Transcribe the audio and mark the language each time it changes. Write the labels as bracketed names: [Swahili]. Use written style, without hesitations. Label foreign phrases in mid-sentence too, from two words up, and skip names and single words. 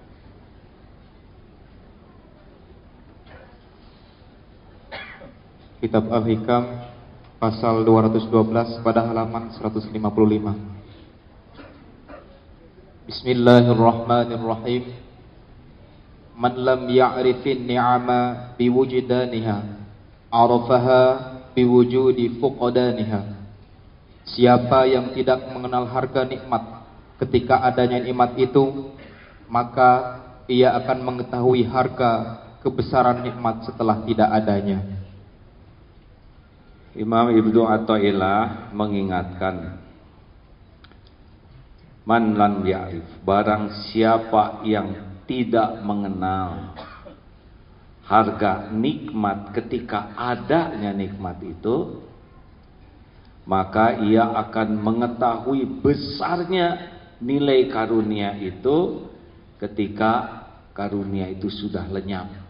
[Indonesian] Kitab Al-Hikam pasal 212 pada halaman 155. [Arabic] Bismillahirrahmanirrahim. من لم يعرف النعم بوجدانها عرفها بوجود فقدانها. [Indonesian] Siapa yang tidak mengenal harga nikmat ketika adanya nikmat itu, maka ia akan mengetahui harga kebesaran nikmat setelah tidak adanya. Imam Ibnu Athaillah mengingatkan, [Arabic] من لم يعرف, [Indonesian] barang siapa yang tidak mengenal harga nikmat ketika adanya nikmat itu, maka ia akan mengetahui besarnya nilai karunia itu ketika karunia itu sudah lenyap.